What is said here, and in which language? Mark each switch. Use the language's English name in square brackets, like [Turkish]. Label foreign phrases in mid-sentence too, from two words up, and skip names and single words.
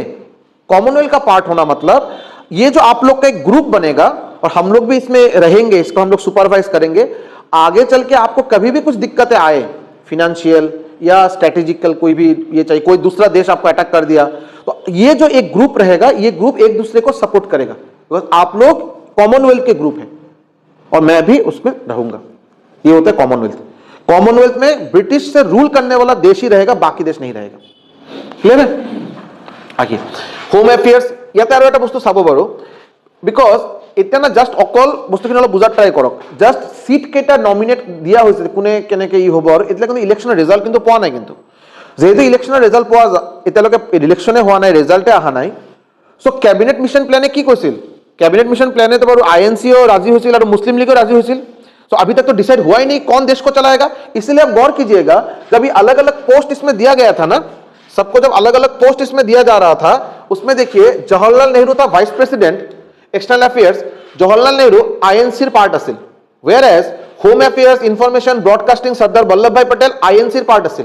[Hindi] कॉमनवेल्थ का पार्ट होना मतलब ये जो आप लोग का एक ग्रुप बनेगा और हम लोग भी इसमें रहेंगे, इसको हम लोग सुपरवाइज करेंगे, आगे चल के आपको कभी भी कुछ दिक्कतें आए, फिनेंशियल या स्ट्रेटेजिकल, कोई भी ये चाहिए, कोई दूसरा देश आपको अटैक कर दिया, तो ये जो एक ग्रुप रहेगा, ये ग्रुप एक दूसरे को सपोर्ट करेगा, बिकॉज आप लोग कॉमनवेल्थ के ग्रुप हैं और मैं भी उसमें रहूंगा। ये होता है कॉमनवेल्थ। कॉमनवेल्थ में ब्रिटिश से रूल करने वाला देश ही रहेगा, बाकी देश नहीं रहेगा। क्लियर है? [Assamese] आगे [English] home affairs, [Assamese] ইয়াতে আৰু এটা বস্তু চাব বাৰু, বিকজ এতিয়া না জাষ্ট অকল বস্তুখিনি অলপ বুজাত ট্ৰাই কৰক। [English] just seat [Assamese] কেইটা নমিনেট দিয়া হৈছে, কোনে কেনেকে ই হ'ব, আৰু এতিয়া কিন্তু ইলেকশ্যনৰ ৰিজাল্ট কিন্তু পোৱা নাই। কিন্তু যেহেতু ইলেকশ্যনৰ ৰিজাল্ট পোৱা এতিয়ালৈকে ইলেকশ্যনে হোৱা নাই, ৰিজাল্টে অহা নাই, চ' [English] cabinet mission [Assamese] প্লেনে কি কৈছিল? [English] cabinet mission plan [Hindi] है तो बार आईएनसी राजी हुई और मुस्लिम लीग राजी हुई। तो अभी तक तो डिसाइड हुआ ही नहीं कौन देश को चलाएगा। इसलिए आप गौर कीजिएगा, जब ये अलग अलग पोस्ट इसमें दिया गया था ना, सबको जब अलग अलग पोस्ट इसमें दिया जा रहा था, उसमें देखिए जवाहरलाल नेहरू था [English] vice president external affairs, [Hindi] जवाहरलाल नेहरू आईएनसी पार्ट असेल, [English] whereas home affairs information broadcasting [Hindi] सरदार वल्लभभाई पटेल आईएनसी पार्ट असेल।